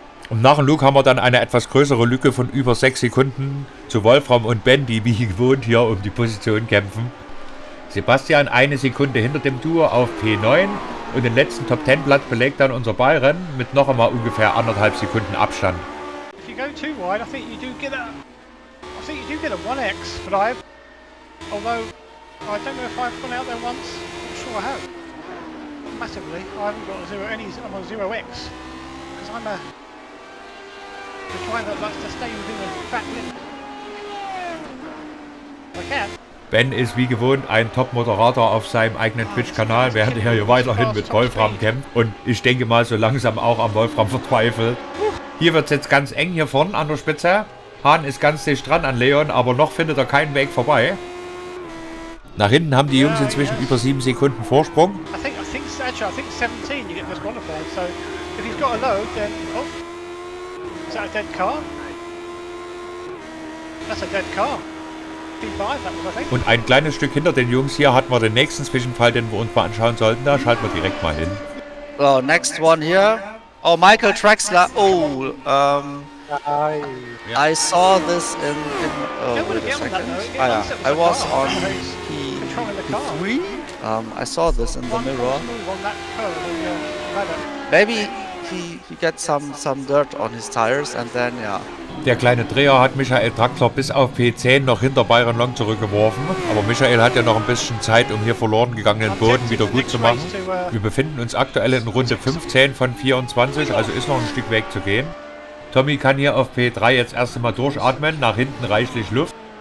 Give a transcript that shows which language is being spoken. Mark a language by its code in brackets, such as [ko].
[de] Und nach dem Luke haben wir dann eine etwas größere Lücke von über 6 Sekunden zu Wolfram und Ben, die wie gewohnt hier um die Position kämpfen. Sebastian 1 Sekunde hinter dem Duo auf P9 und den letzten Top-10-Platz belegt dann unser Byron mit noch einmal ungefähr 1,5 Sekunden Abstand. [en] If you go too wide, I think you do get a 1x for dive. Although I don't know if I've gone out there once. I'm sure I have. Massively. I haven't got I'm on 0x because I'm a driver that likes to stay within the track limit. I can. [de] Ben ist wie gewohnt ein Top-Moderator auf seinem eigenen Twitch-Kanal, während er hier weiterhin mit Wolfram kämpft. Und ich denke mal so langsam auch am Wolfram verzweifelt. Hier wird es jetzt ganz eng hier vorne an der Spitze. Hahn ist ganz dicht dran an Leon, aber noch findet er keinen Weg vorbei. Nach hinten haben die Jungs inzwischen über 7 Sekunden Vorsprung. [en] I think 17 you get disqualified, so if he's got a load then... Oh! Is that a dead car? That's a dead car. P5 that was, I think. [de] Und ein kleines Stück hinter den Jungs hier hatten wir den nächsten Zwischenfall, den wir uns mal anschauen sollten. Da schalten wir direkt mal hin. [en] So, next one here. Oh, Michael Traxler. Oh, I saw this in oh, wait a second. Ah, yeah. I was on P3. I saw this in the mirror. Maybe he gets some dirt on his tires and then, yeah. [de] Der kleine Dreher hat Michael Draxler bis auf P10 noch hinter Byron Long zurückgeworfen. Aber Michael hat ja noch ein bisschen Zeit, um hier verloren gegangenen Boden wieder gut zu machen. Wir befinden uns aktuell in Runde 15 von 24, also ist noch ein Stück Weg zu gehen. Tommy kann hier auf P3 jetzt erst einmal durchatmen, nach hinten reichlich Luft.